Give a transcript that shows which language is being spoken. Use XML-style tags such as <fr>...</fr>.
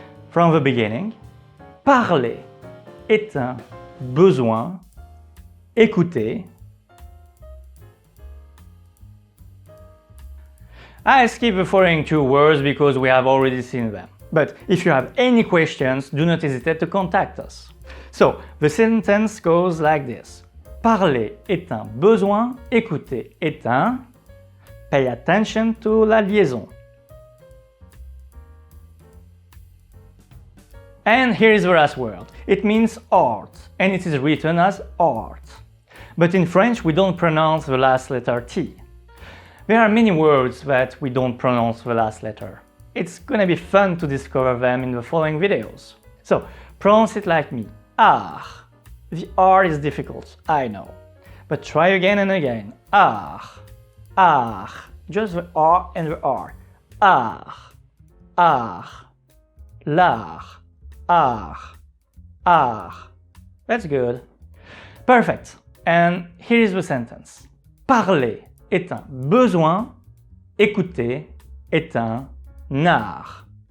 <en>From the beginning,</en> <fr>parler est un besoin. Écouter</fr> <en>I'll skip the following two words because we have already seen them. But if you have any questions, do not hesitate to contact us. So, the sentence goes like this.</en> <fr>Parler est un besoin, écouter est un...</fr> <en>Pay attention to la liaison. And here is the last word. It means art, and it is written as art. But in French, we don't pronounce the last letter T. There are many words that we don't pronounce the last letter. It's gonna be fun to discover them in the following videos. So, pronounce it like me. Art. The R is difficult, I know. But try again and again. Art. Art. Just the R and the R. Art. Art. L'art. Art. Art. That's good. Perfect. And here is the sentence.</en> <fr>Parler est un besoin, écouter est un art.</fr>